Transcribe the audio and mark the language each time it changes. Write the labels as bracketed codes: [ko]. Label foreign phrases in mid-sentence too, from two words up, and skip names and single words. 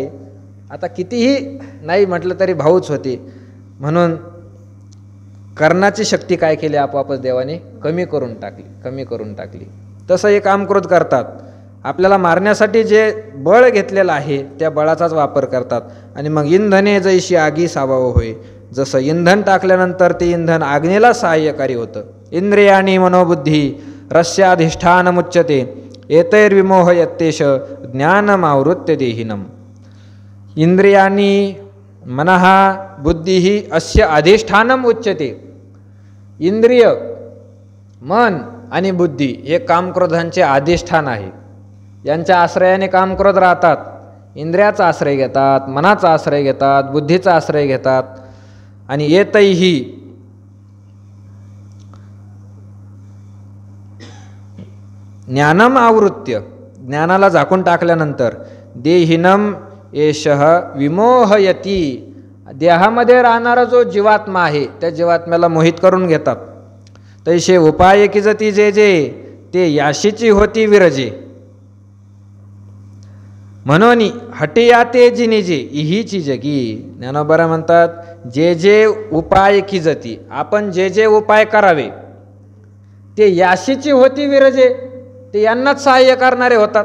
[mr] आता कितीही नाही म्हटलं तरी भाऊच होते, म्हणून कर्णाची शक्ती काय केली, आपोआपच देवाने कमी करून टाकली. तसं हे काम क्रोध करतात, आपल्याला मारण्यासाठी जे बळ घेतलेलं आहे त्या बळाचाच वापर करतात. आणि मग इंधने जैशी आगी सावावं होय, जसं इंधन टाकल्यानंतर ते इंधन आग्नेला सहाय्यकारी होतं. [sa] इंद्रियाणी मनोबुद्धी रस्याधिष्ठानमुच्यते, एतैर्विमोह यत्तेश ज्ञानमावृत्य देहिनम. इंद्रियाणी मनः बुद्धिः अस्य अधिष्ठानम उच्यते. [mr] इंद्रिय, मन आणि बुद्धी हे कामक्रोधांचे अधिष्ठान आहे. यांच्या आश्रयाने कामक्रोध राहतात. इंद्रियाचा आश्रय घेतात, मनाचा आश्रय घेतात, बुद्धीचा आश्रय घेतात. आणि [sa] एतैहि ज्ञानम आवृत्य, [mr] ज्ञानाला झाकून टाकल्यानंतर [sa] देहिनम एषः विमोहयती, [mr] देहामध्ये राहणारा जो जीवात्मा आहे त्या जीवात्म्याला मोहित करून घेतात. तैसे उपाय किजती जे जे, ते याशीची होती विरजे. म्हणून हटियाते जिनिजे इहीची जगी. ज्ञानोबा म्हणतात, जे जे उपाय किजती, आपण जे जे उपाय करावे ते याशीची होती विरजे, ते यांनाच सहाय्य करणारे होतात.